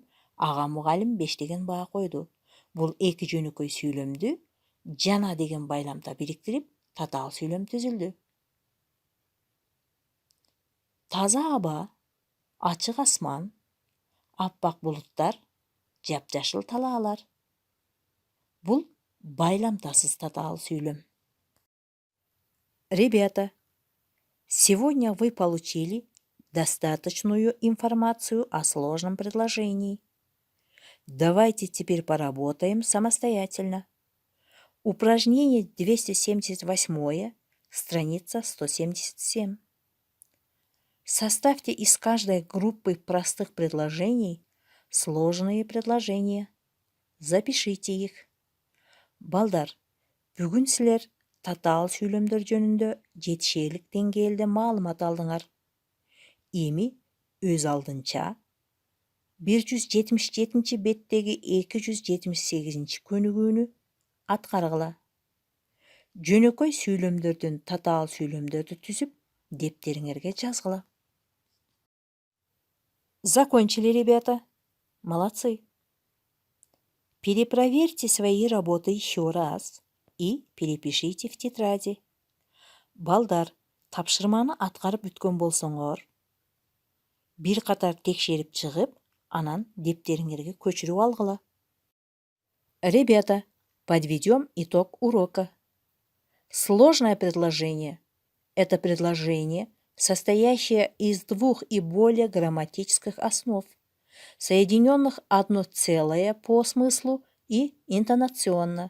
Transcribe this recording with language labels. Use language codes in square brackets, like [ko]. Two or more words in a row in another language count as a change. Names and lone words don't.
[ky] Ага мугалим 5 деген баа койду. Бул эки жөнөкөй сүйлөмдү жана деген байламта бириктирип татаал сүйлөм түзүлдү. Таза аба, ачык асман, аппак булуттар, жапжашыл талаалар. Бул байламтасыз татаал сүйлөм. [ru] Ребята, сегодня вы получили достаточную информацию о сложном предложении. Давайте теперь поработаем самостоятельно. Упражнение 278, страница 177. Составьте из каждой группы простых предложений сложные предложения. Запишите их. [ky] Балдар, бүгүн силер татаал сүйлөмдөр жөнүндө жетишерлик деңгээлде маалымат алдыңар. Эми өз алдынча 177 беттеги 278 көнүгүүнү аткаргыла. Жөнөкөй сүйлөмдөрдөн татаал сүйлөмдөрдү түзүп, дептериңерге жазгыла. [ru] Закончили, ребята. Молодцы. Перепроверьте свои работы еще раз и перепишите в тетради. [ky] Балдар, тапшырманы аткарып бүткөн болсоңор, бир катар текшерип чыгып, анан дептериңерге көчүрүп алгыла. [ru] Ребята, подведем итог урока. Сложное предложение – это предложение, состоящее из двух и более грамматических основ, соединенных одно целое по смыслу и интонационно.